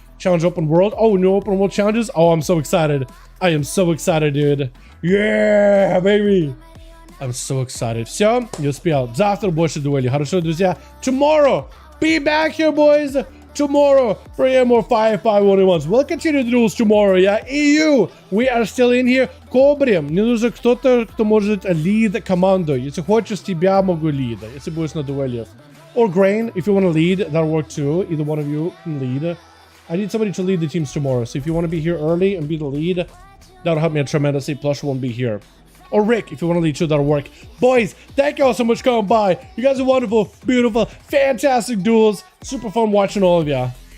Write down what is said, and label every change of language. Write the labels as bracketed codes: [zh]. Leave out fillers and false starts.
[en] Challenge open world. Oh, new open world challenges. Oh, I'm so excited. I am so excited, dude. Yeah, baby. I'm so excited. [ru] Все, не успел. Завтра больше дуэлей. Хорошо, друзья. [en] Tomorrow, be back here, boys. Tomorrow for more 5v5 1v1s. We'll continue the duels tomorrow, yeah? EU, we are still in here. [ru] Кобрем, мне нужен кто-то, кто может lead команду. Если хочешь, тебя могу lead. Если будешь на дуэлях. [en] Or Grain, if you want to lead, that'll work too. Either one of you can lead. I need somebody to lead the teams tomorrow. So if you want to be here early and be the lead, that'll help me tremendously. Plush won't be here. Or Rick, if you want to lead too, that'll work. Boys, thank you all so much for coming by. You guys are wonderful, beautiful, fantastic duels. Super fun watching all of ya.